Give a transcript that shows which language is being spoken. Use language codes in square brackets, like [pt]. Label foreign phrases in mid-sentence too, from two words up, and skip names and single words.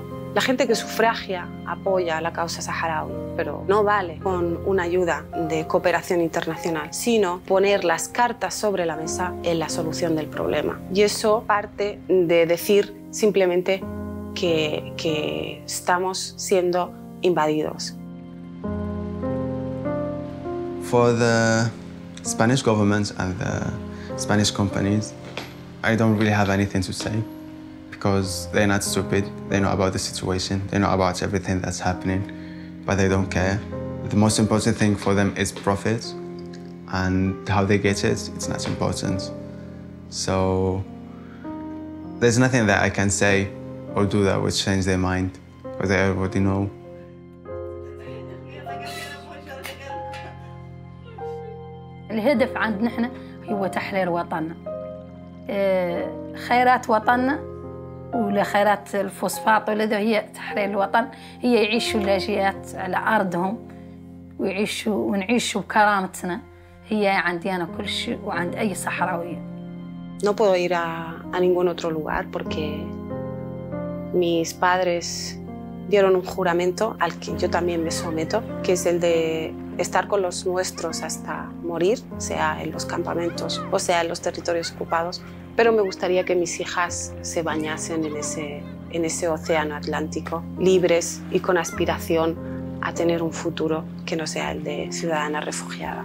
[es] La gente que sufragia apoya la causa saharaui, pero no vale con una ayuda de cooperación internacional, sino poner las cartas sobre la mesa en la solución del problema. Y eso parte de decir simplemente que estamos siendo invadidos. [en] For the Spanish government and the Spanish companies, I don't really have anything to say because they're not stupid. They know about the situation. They know about everything that's happening, but they don't care. The most important thing for them is profit, and how they get it, it's not important. So there's nothing that I can say or do that would change their mind, because they already know. [ar] الهدف عندنا احنا هو تحرير وطننا. خيرات وطننا ولخيرات الفوسفات ولا هي تحرير الوطن، هي يعيشوا اللاجئات على أرضهم ويعيشوا ونعيشوا بكرامتنا. هي عندي أنا كل شيء وعند أي صحراوية. [es] No puedo ir a ningún otro lugar porque mis padres dieron un juramento al que yo también me someto, que es el de estar con los nuestros hasta morir, sea en los campamentos o sea en los territorios ocupados, pero me gustaría que mis hijas se bañasen en ese océano Atlántico, libres y con aspiración a tener un futuro que no sea el de ciudadana refugiada.